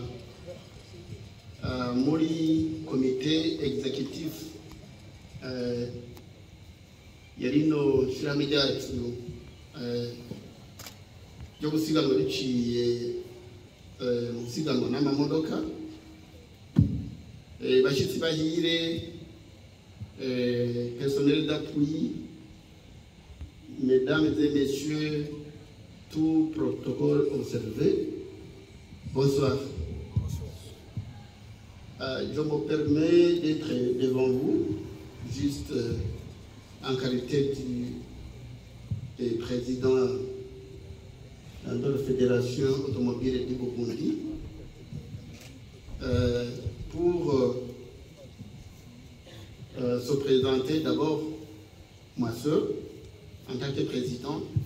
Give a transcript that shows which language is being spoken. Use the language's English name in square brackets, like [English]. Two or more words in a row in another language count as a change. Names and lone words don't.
[Rundi] muri komite executive yarino shirami ryacu ryo gusiganwa biciye mu gusiganwa n'amamodoka bashitsi bahire [French] personnel d'appui, mesdames et messieurs, tout protocole observé, bonsoir. Je me permets d'être devant vous, juste en qualité du président de la Fédération automobile du Burundi, pour se présenter d'abord ma soeur en tant que président.